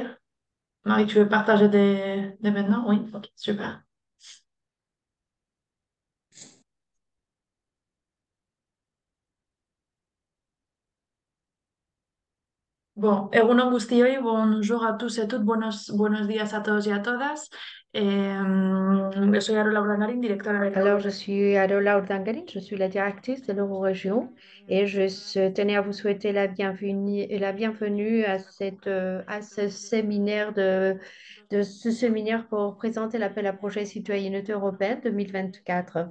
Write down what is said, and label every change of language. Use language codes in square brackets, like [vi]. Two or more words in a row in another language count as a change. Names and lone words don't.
[fr] Marie, tu veux partager dès maintenant? Oui, ok, super. Bon, [eu] egunon guztioi, [fr] bonjour à tous et toutes, [es] buenos días a todos y a todas. Yo soy Arola Urdangarín, directora de [fr] Alors, je suis Adola Urdangarin, je suis la directrice de l'Eurorégion et tenais à vous souhaiter la bienvenue à à ce séminaire de ce séminaire pour présenter l'appel à projet citoyenneté européenne 2024.